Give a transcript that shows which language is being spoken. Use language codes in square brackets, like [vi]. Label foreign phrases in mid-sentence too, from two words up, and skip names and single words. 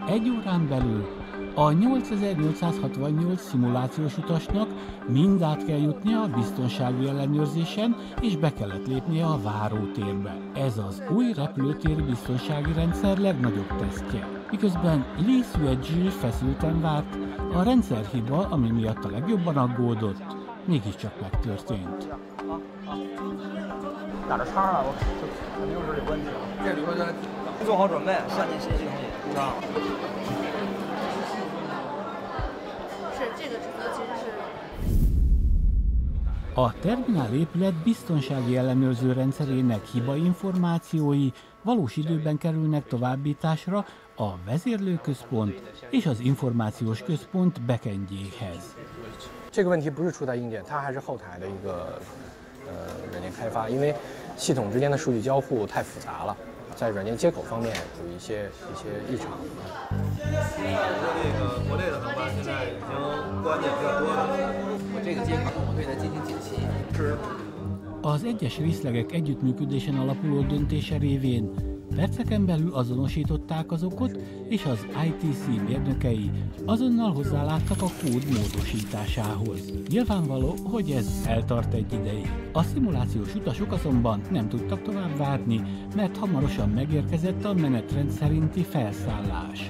[hu] Egy órán belül a 8868 szimulációs utasnak mind át kell jutnia a biztonsági ellenőrzésen, és be kellett lépnie a várótérbe. Ez az új repülőtér biztonsági rendszer legnagyobb tesztje. Miközben Li Suezhi feszülten várt, a rendszerhiba, ami miatt a legjobban aggódott, mégiscsak megtörtént. [zh] 打着叉啊，我肯定是有问题了。这旅客在做好准备，下进新系统里入账了。 [hu] A terminál épület biztonsági ellenőrző rendszerének hibainformációi valós időben kerülnek továbbításra a vezérlőközpont és az információs központ backendjéhez. [zh] 这个问题不是出在硬件，它还是后台的一个软件开发，因为系统之间的数据交互太复杂了，在软件接口方面有一些异常。这个国内的航班现在已经过安检比较多了，我这个接口我对它进行解析。是。 [hu] Az egyes részlegek együttműködésen alapuló döntése révén perceken belül azonosították az okot, és az ITC mérnökei azonnal hozzáláttak a kód módosításához. Nyilvánvaló, hogy ez eltart egy ideig. A szimulációs utasok azonban nem tudtak tovább várni, mert hamarosan megérkezett a menetrend szerinti felszállás.